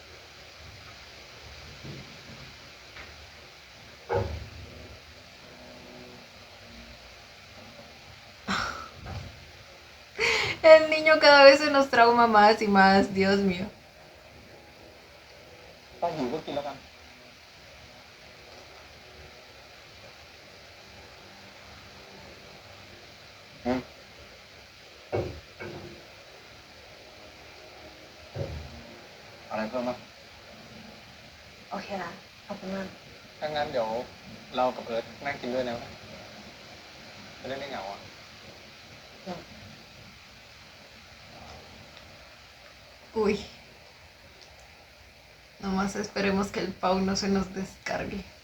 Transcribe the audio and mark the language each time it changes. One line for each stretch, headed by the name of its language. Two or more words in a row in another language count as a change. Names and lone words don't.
Spanish: El niño cada vez se nos trauma más y más, Dios mío.
Thai: ถ้าหิวก็กินแล้วกันอะไรเพิ่มมั้ย โอเคละขอบคุณมาก ถ้างั้นเดี๋ยวเรากับเอิร์ธนั่งกินด้วยนะจะได้ไม่เหงาอ่ะ
Spanish: Uy. Nomás esperemos que el Pau no se nos descargue.